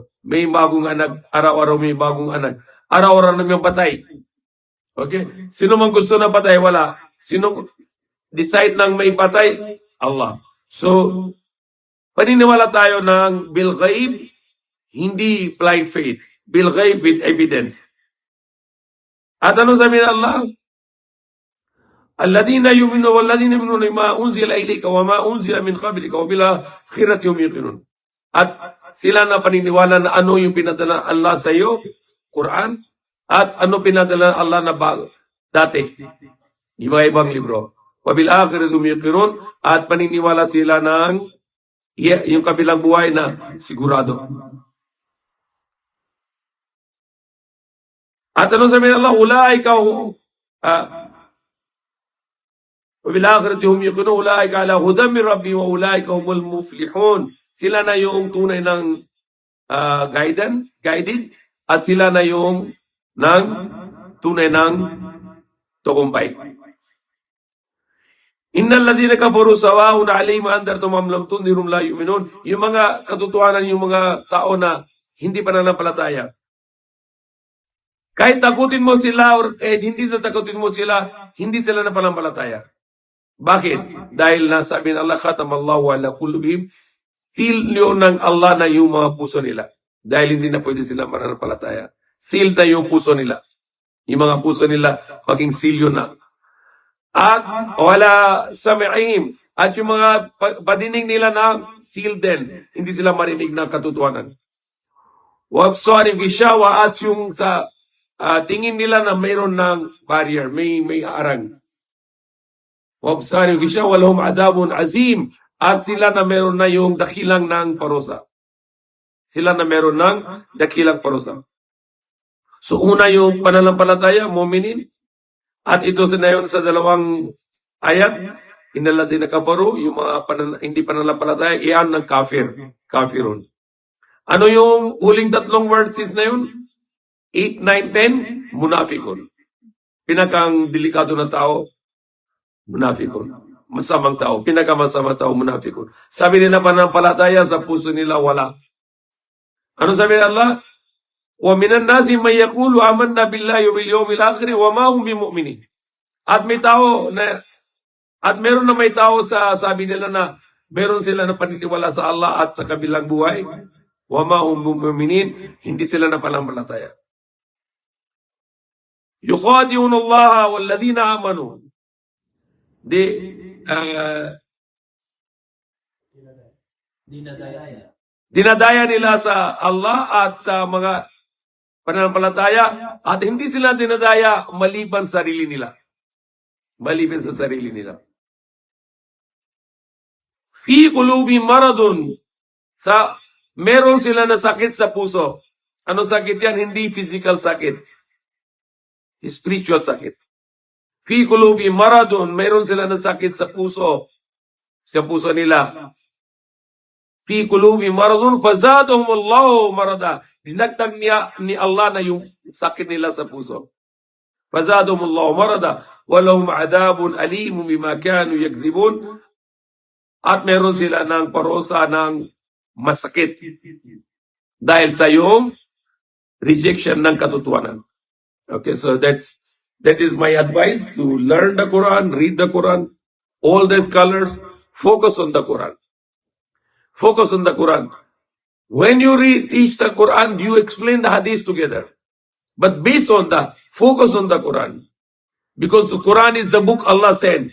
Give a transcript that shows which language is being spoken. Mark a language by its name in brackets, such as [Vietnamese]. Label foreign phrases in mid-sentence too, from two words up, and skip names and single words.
[Filipino] May bagong anak, araw-araw may bagong anak. Araw-araw na may patay. Okay? Sino man gusto na patay, wala. Sino decide nang may patay? Allah. So, paniniwala tayo ng [Arabic] بالغيب, [Filipino] hindi [English] blind faith. [Arabic] بالغيب [English] with evidence. [Filipino] At ano sabi ng Allah? [Arabic] الذين يؤمنون والذين يؤمنون بما أنزل إليك وما أنزل من قبلك وبالآخرة هم يوقنون. [Filipino] At sila na paniniwala na ano yung pinadala Allah sa iyo, Quran, at ano pinadala Allah na dati, yung mga ibang libro. [Arabic] وبالآخرة هم يوقنون, [Filipino] at paniniwala sila ng yung kabilang buhay na sigurado. At ano sabi ng Allah? [Arabic] Ulaika وَبِالْآخِرَةِ هُمْ يُوقِنُونَ أُولَٰئِكَ عَلَىٰ هُدًى مِّن رَّبِّهِمْ وَأُولَٰئِكَ هُمُ الْمُفْلِحُونَ. [Filipino] Sila na yung tunay ng guided, at sila na yung tunay ng tagumpay. [Arabic] إن الذين كفروا سواء عليهم أأنذرتهم أم لم تنذرهم لا يؤمنون. [Filipino] Yung mga katotohanan, yung mga tao na hindi pananampalataya. Kahit takutin mo sila or hindi na takutin mo sila, hindi sila napanampalataya. Bakit? Dahil nasabi ng Allah, [Arabic] ختم الله على قلوبهم, [Filipino] seal yun ng Allah na yung mga puso nila. Dahil hindi na pwede sila mananampalataya. Seal na yung puso nila. Yung mga puso nila, maging seal yun na. At [Arabic] وعلى سمعهم, [Filipino] at yung mga padinig nila na seal din. Hindi sila marinig ng katotohanan. [Arabic] وأبصارهم غشاوة, [Filipino] at yung sa tingin nila na mayroon ng barrier, may harang. [Arabic] وأبصارهم غشاوة لهم عذاب عظيم, [Filipino] at sila na mayroon na yung dakilang ng parusa. Sila na mayroon ng dakilang parusa. So una yung pananampalataya, mu'minin. At ito sinayon sa dalawang ayat, [Arabic] إن الذين كفروا, [Filipino] yung mga hindi pananampalataya, iyan ng kafirun. Ano yung huling tatlong verses na yun? 8, 9, 10, munafikun. Pinakang delikado na tao, munafikun. Masamang tao, pinakamasamang tao, munafikun. Sabi nila pananampalataya, sa puso nila wala. Ano sabi ng Allah? [Arabic] وَمِنَ النَّاسِ مَن يَقُولُ آمَنَّا بِاللَّهِ وَبِالْيَوْمِ الْآخِرِ وَمَا هُمْ بِمُؤْمِنِينَ. [Filipino] At meron na may tao sa sabi nila na meron sila na paniniwala sa Allah at sa kabilang buhay. [Arabic] وَمَا هُمْ بِمُؤْمِنِينَ. [Filipino] Hindi sila napanampalataya. [Arabic] يُخَادِعُونَ اللَّهَ وَالَّذِينَ آمَنُوا. [Filipino] Dinadaya nila sa Allah at sa mga pananampalataya, at hindi sila dinadaya maliban sa sarili nila. Maliban sa sarili nila. [Arabic] في قلوبهم مرض, [Filipino] meron sila na sakit sa puso. Ano sakit yan? Hindi physical sakit. Spiritual sakit. [Arabic] في قلوبهم مرض, [Filipino] meron sila na sakit sa puso nila. [Arabic] في قلوبهم مرض فزادهم الله مرضا. [Filipino] Dinagdag ni Allah na yung sakit nila sa puso. [Arabic] فزادهم الله مرضا ولهم عذاب أليم بما كانوا يكذبون. [Filipino] At meron sila ng parusa ng masakit dahil sa yung rejection ng katotohanan. [English] Okay, so that is my advice, to learn the Quran, read the Quran, all the scholars, focus on the Quran. Focus on the Quran. When you teach the Quran, you explain the hadith together. But based on that, focus on the Quran. Because the Quran is the book Allah sent.